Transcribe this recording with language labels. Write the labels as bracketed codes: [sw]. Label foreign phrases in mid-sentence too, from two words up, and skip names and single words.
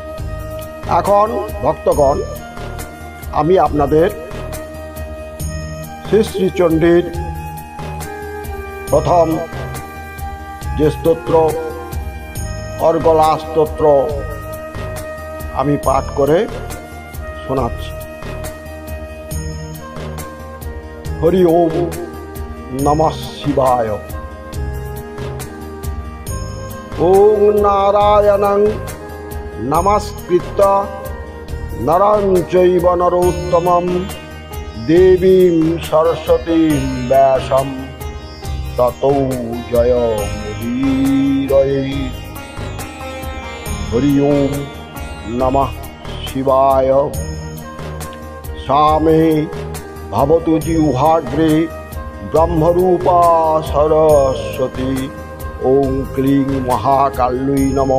[bn] এখন ভক্তগণ, আমি আপনাদের শ্রী শ্রী চণ্ডীর প্রথম যে স্তোত্র, অর্গলা স্তোত্র, আমি পাঠ করে শোনাচ্ছি। [sa] হরি ওম নমঃ শিবায়। ওম নারায়ণং নমস্কৃত্য নরং চৈব নরোত্তমং দেবীং সরস্বতীং ব্যাসং ততো জয়মুদীরয়ে। হরি ওম নমঃ শিবায়। সামে ভবতু জিহ্বাগ্রে ব্রহ্মরূপা সরস্বতী। ওং ক্লীং মহাকাল্যৈ নমঃ।